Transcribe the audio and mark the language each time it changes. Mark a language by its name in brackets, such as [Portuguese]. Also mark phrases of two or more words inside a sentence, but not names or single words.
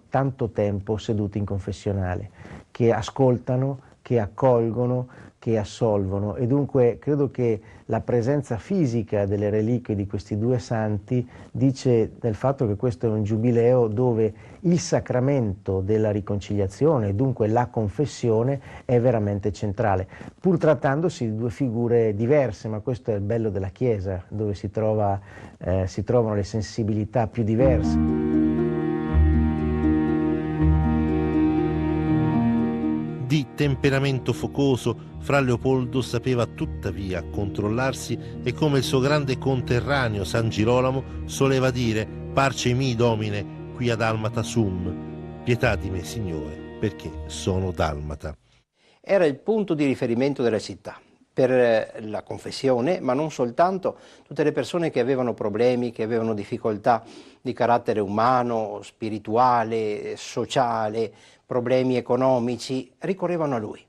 [Italian] tanto tempo seduti in confessionale, che ascoltano, che accolgono, che assolvono, e dunque credo che la presenza fisica delle reliquie di questi due santi dice del fatto che questo è un giubileo dove il sacramento della riconciliazione, dunque la confessione, è veramente centrale, pur trattandosi di due figure diverse, ma questo è il bello della Chiesa, dove si trovano le sensibilità più diverse. Di temperamento focoso, Fra Leopoldo sapeva tuttavia controllarsi e, come il suo grande conterraneo San Girolamo soleva dire: [Latin] parce mi domine quia dalmata sum, [Italian] pietà di me Signore, perché sono dalmata. Era il punto di riferimento della città per la confessione, ma non soltanto. Tutte le persone che avevano problemi, che avevano difficoltà di carattere umano, spirituale, sociale, problemi economici, ricorrevano a lui.